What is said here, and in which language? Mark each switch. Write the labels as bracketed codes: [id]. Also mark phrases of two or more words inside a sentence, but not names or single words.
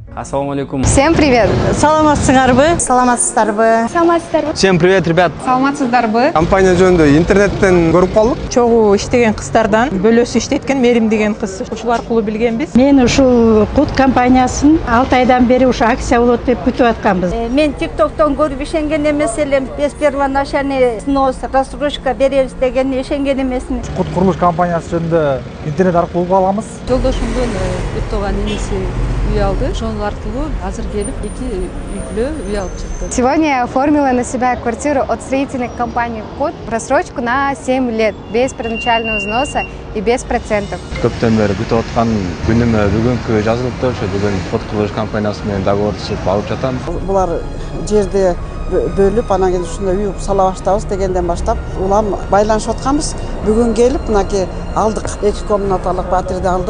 [ky] Ассаламу алейкум. [ru] Всем привет! [ky] Саламатсыңарбы? Саламатсыздарбы? Саламатсыздарбы? [ru] Всем привет, ребят. [ky] Саламатсыздарбы? Компания жөнүндө интернеттен көрүп калдык. Чогуу иштеген кыздардан бөлөсү иштеткен Мерим деген кыз. Ушул аркылуу билгенбиз. Мен ушул кут компаниясын 6 айдан бери ушу акция болот деп күтүп атканбыз. Мен TikToктон көрүп ишенген эмес элем. [ru] Без первоначальный взнос, рассрочка [ky] беребиз деген ишенген эмесмин. Кут курулуш компаниясы жөнүндө интернет аркылуу угуп алганбыз. Жолдошумдун Өттөган энеси үй алды. Ошол аркылуу азыр келип 2 үй үй алып чыкты. [ru] Сегодня я оформила на себя квартиру от строительной компании «Кут» в рассрочку на 7 лет, без первоначального взноса и без процентов. [ky] Көптөн бери күтүп аткан күнүмө бүгүнкү жазылыпты. Ошо бүгүн кут курулуш компаниясы менен договор түзүп алып жатам. Булар жерде бөлүп, анан кийин ушундай үй сала баштабыз дегенден баштап улам байланышып атканбыз. Бүгүн келип, мынакей алдык. 2 комнаталык фатирди алдык.